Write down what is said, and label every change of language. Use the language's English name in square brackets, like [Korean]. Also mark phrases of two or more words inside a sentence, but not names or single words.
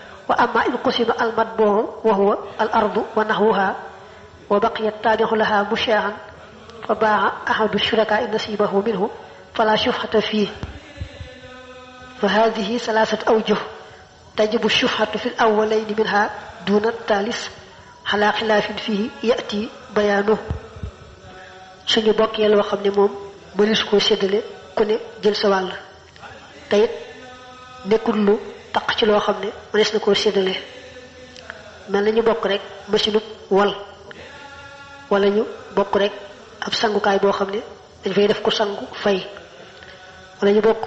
[Arabic] وأما إن قسم المطبوع وهو الأرض ونحوها وبقي التابع لها مشاعا فباع أحد الشركاء نصيبه منه فلا شفعة فيه. فهذه ثلاثة أوجه تجب الشفعة في الأولين منها دون الثالث على خلاف فيه يأتي بيانه. [Wolof] suñu bokkee loo xam ne moom mënees koo séddale ku ne jël sa wàll te it nekkul lu taq ci loo xam ne mënees na koo séddale mel na ñu bokk rek machine wal wala ñu bokk rek ab sangukaay boo xam ne dañ fay def ko sangu fay wala ñu bokk